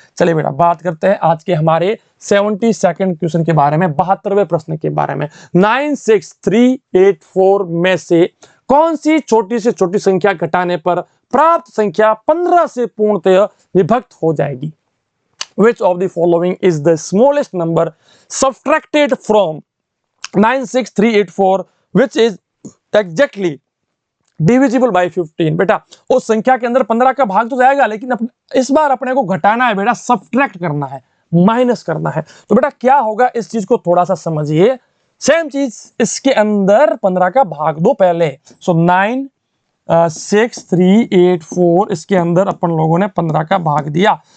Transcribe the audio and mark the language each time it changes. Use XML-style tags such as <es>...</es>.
<hi>चलिए बेटा बात करते हैं आज के हमारे 72nd क्वेश्चन के बारे में, 72वें प्रश्न के बारे में। 96384 में से कौन सी छोटी से छोटी संख्या घटाने पर प्राप्त संख्या 15 से पूर्णतः विभक्त हो जाएगी?</hi> <en>Which of the following is the smallest number subtracted from 96384 which is exactly divisible by 15?</en> <hi>बेटा उस संख्या के अंदर 15 का भाग तो जाएगा, लेकिन इस बार अपने को घटाना है बेटा, सब्ट्रैक्ट करना है, माइनस करना है। तो बेटा क्या होगा, इस चीज को थोड़ा सा समझिए। सेम चीज इसके अंदर 15 का भाग दो पहले। सो 96384 इसके अंदर अपन लोगों ने 15 का भाग दिया।</hi>